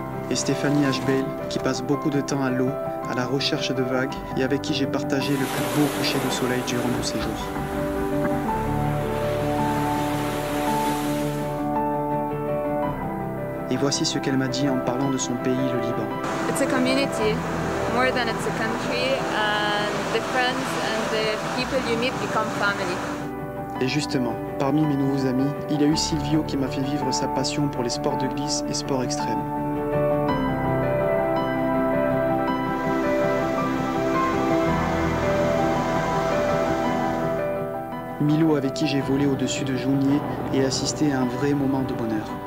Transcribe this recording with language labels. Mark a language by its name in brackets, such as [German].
[French] Et Stéphanie Ashbel qui passe beaucoup de temps à l'eau, à la recherche de vagues et avec qui j'ai partagé le plus beau coucher de soleil durant mon séjour. Et voici ce qu'elle m'a dit en parlant de son pays, le Liban. [English] It's a community, more than it's a country, and the friends and the people you meet become family. [French] Et justement, parmi mes nouveaux amis, il y a eu Silvio qui m'a fait vivre sa passion pour les sports de glisse et sports extrêmes. Milo avec qui j'ai volé au-dessus de Jounier et assisté à un vrai moment de bonheur.